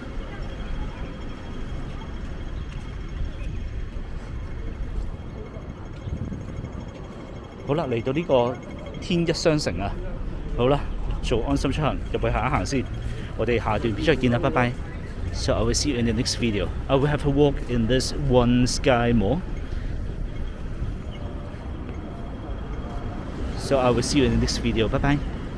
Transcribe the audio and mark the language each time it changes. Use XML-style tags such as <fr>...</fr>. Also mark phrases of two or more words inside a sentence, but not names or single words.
<yue>好啦，嚟到呢個天一商城啊，好啦，做安心出行入去行一行先。我哋下段片再見啦，拜拜。</yue> <en>So I will see you in the next video. I will have a walk in this One Sky Mall. So I will see you in the next video. Bye bye.</en>